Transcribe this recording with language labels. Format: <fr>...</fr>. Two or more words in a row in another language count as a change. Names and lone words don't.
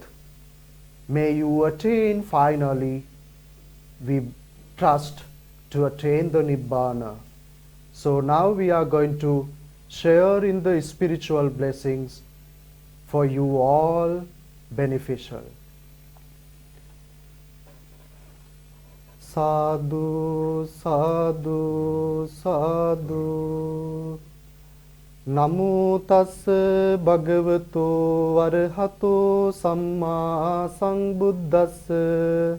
<en>May you attain finally, we trust, to attain the Nibbana. So now we are going to share in the spiritual blessings for you all beneficial.</en> <pi>Sadhu, sadhu, sadhu. Namo tassa bhagavato arahato samma sambuddhassa.</pi>